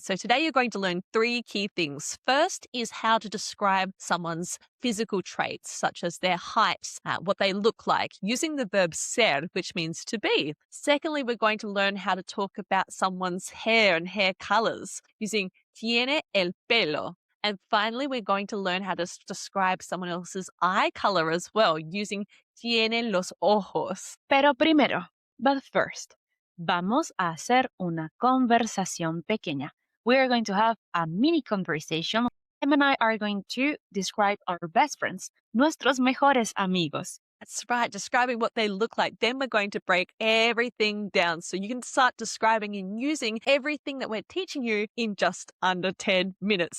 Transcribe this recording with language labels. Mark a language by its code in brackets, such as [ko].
[en] So today you're going to learn 3 key things. First is how to describe someone's physical traits, such as their height, what they look like, using the verb ser, which means to be. Secondly, we're going to learn how to talk about someone's hair and hair colors, using [es] tiene el pelo. [en] And finally, we're going to learn how to describe someone else's eye color as well, using [es] tiene los ojos. Pero primero, [en] but first, [es] vamos a hacer una conversación pequeña. [en] We are going to have a mini conversation. Em and I are going to describe our best friends, [es] nuestros mejores amigos. [en] That's right, describing what they look like. Then we're going to break everything down so you can start describing and using everything that we're teaching you in just under 10 minutes.